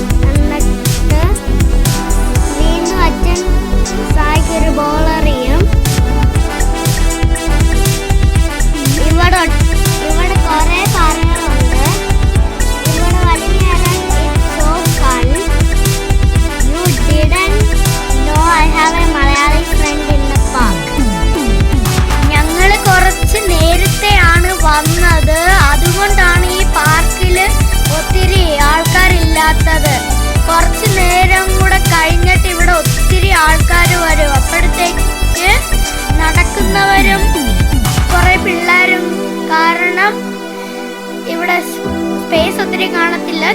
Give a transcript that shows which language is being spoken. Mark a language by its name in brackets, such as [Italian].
[Malayalam] എന്നിട്ട് വീണ്ടും അച്ഛൻ സായിക്കൊരു ബോൾ എറിയും. ഇവിടെ കുറേ പാറകളുണ്ട്. ഇവിടെ വലിയ [English] so fun. You didn't know I have a Malayali friend in the park. [Malayalam] ഞങ്ങൾ കുറച്ച് നേരത്തെയാണ് വന്നത്. അതുകൊണ്ടാണ് ഈ പാർക്കിൽ ഒത്തിരി ആൾക്കാരില്ലാത്തത്. കുറച്ച് നേരം കൂടെ കഴിഞ്ഞിട്ട് ഇവിടെ ഒത്തിരി ആൾക്കാർ വരും. അപ്പോഴത്തേക്ക് നടക്കുന്നവരും കുറേ പിള്ളേരും കാരണം ഇവിടെ സ്പേസ് ഒത്തിരി കാണത്തില്ല.